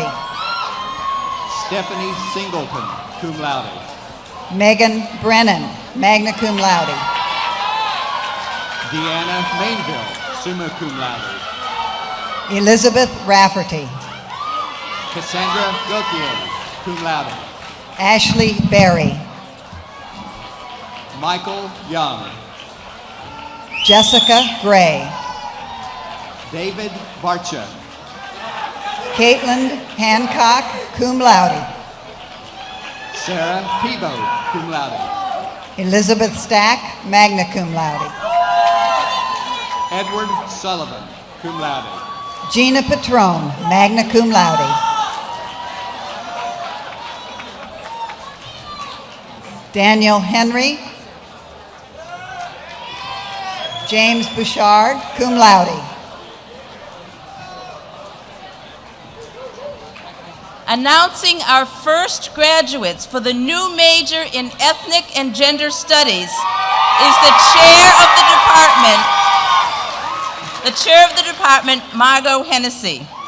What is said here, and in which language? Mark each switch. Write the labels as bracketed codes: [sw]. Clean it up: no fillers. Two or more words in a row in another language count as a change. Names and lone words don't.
[en] Stephanie Singleton, [la] cum laude. [en] Megan Brennan, [la] magna cum laude. [en] Deanna Mainville, [la] summa cum laude. [en] Elizabeth Rafferty. Cassandra Gauthier, [la] cum laude. [en] Ashley Berry. Michael Young. Jessica Gray. David Barcha. Caitlin Hancock, [la] cum laude. [en] Sarah Peabo, [la] cum laude. [en] Elizabeth Stack, [la] magna cum laude. [en] Edward Sullivan, [la] cum laude. [en] Gina Patron, [la] magna cum laude. [en] Daniel Henry. James Bouchard, [la] cum laude. [en] Announcing our first graduates for the new major in Ethnic and Gender Studies is the chair of the department, Margot Hennessy.